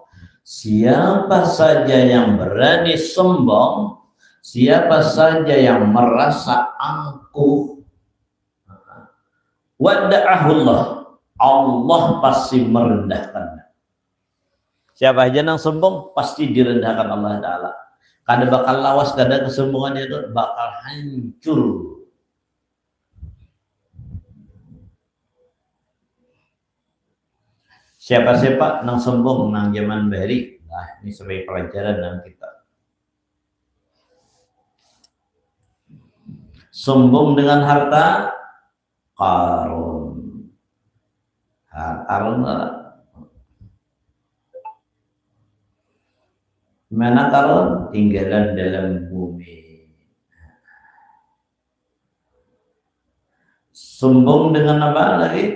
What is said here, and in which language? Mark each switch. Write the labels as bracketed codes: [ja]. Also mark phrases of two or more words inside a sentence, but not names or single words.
[id] Siapa saja yang berani sombong, siapa saja yang merasa angkuh, wada'ahullah, Allah pasti merendahkannya. Siapa aja yang sombong pasti direndahkan Allah Ta'ala. [bjn] Kada bakal lawas, kada kesombongan itu bakal hancur. Siapa-siapa nang sombong nang zaman bahari. Nah, ini sebagai pelajaran nang kita. [id] Sombong dengan harta, Qarun. Qarun mana Qarun? Tinggalan dalam bumi. Sombong dengan apa lagi?